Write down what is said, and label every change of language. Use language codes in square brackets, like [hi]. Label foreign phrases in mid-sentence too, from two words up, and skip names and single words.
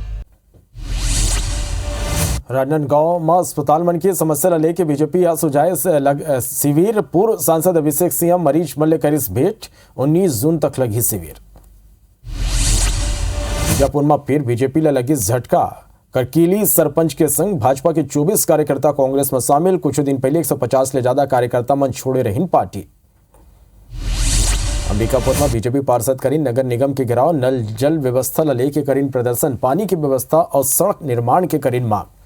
[hne] राजनांदगांव में अस्पताल मन की समस्या लेके बीजेपी आज सुझाए शिविर। पूर्व सांसद अभिषेक सिंह मरीज मल्ले करिस भेंट। 19 जून तक लगी शिविर। बीजापुर में फिर बीजेपी लगी झटका। करकीली सरपंच के संग भाजपा के 24 कार्यकर्ता कांग्रेस में शामिल। कुछ दिन पहले 150 ले ज्यादा कार्यकर्ता मन छोड़े रही पार्टी। अंबिकापुर में बीजेपी पार्षद करीन नगर निगम के घेराव, नल जल व्यवस्था ला लेके करीन प्रदर्शन, पानी की व्यवस्था और सड़क निर्माण के करीन मांग।